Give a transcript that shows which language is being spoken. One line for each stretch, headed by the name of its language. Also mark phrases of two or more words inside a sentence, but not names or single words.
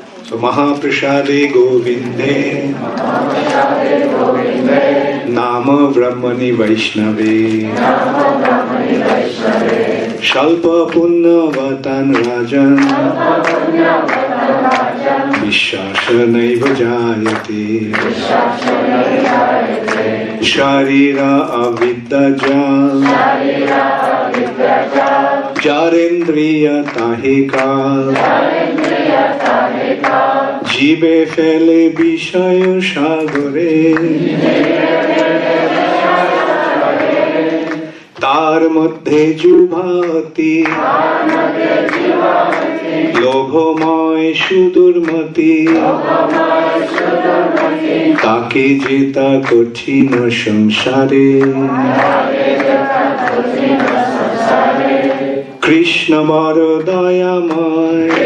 Sanskrit: महाप्रसादे गोविंदे नाम ब्रह्मणि वैष्णवे स्वल्प पुण्यवतान् राजन् विश्वास नैव जायते
Bangla: শরীর অবিদ্যাজাল জড়েন্দ্রিয় তাহে কাল জীবে ফেলে বিষয় সাগরে তার মধ্যে যুবতী লোভময় সুদূরমতি তাকে জেতা কঠিন সংসারে কৃষ্ণ বড় দয়াময়